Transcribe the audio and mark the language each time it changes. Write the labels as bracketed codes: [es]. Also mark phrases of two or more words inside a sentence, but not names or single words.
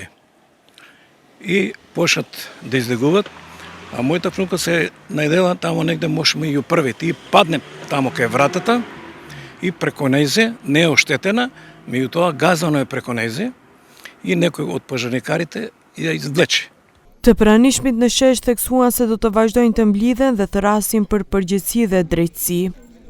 [mk] И почнат да излегуват, а мојата внука се најдела тамо негде може меѓу првите и падне тамо кај вратата и преко нејзе, не е оштетена, меѓутоа газано е преко нејзе и некој од пожарникарите ја извлече. [sq] Të pranishmit në shesh theksuan se do të vazhdojnë të mblidhen dhe të rasin për përgjegjësi dhe drejtësi.